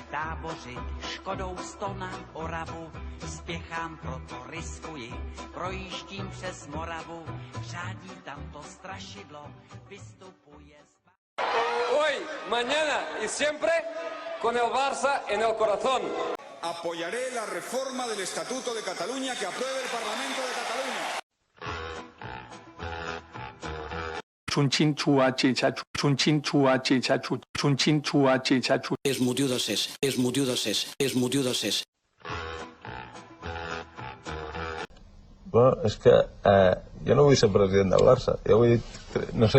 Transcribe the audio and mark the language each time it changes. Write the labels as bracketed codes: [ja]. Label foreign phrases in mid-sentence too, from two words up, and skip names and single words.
[cs] tábořit, Škodou 100 na Oravu, spěchám, proto riskuji, projíždím přes Moravu, řádí tam to strašidlo, vystupuje [es] Hoy, mañana y siempre con el Barça en el corazón. Apoyaré la reforma del Estatuto de Cataluña que apruebe el Parlamento de Cataluña. [ca] És motiu de cés, és motiu de cés, és motiu de cés. Bueno, és que jo no vull ser president del Barça, jo vull dir, no sé...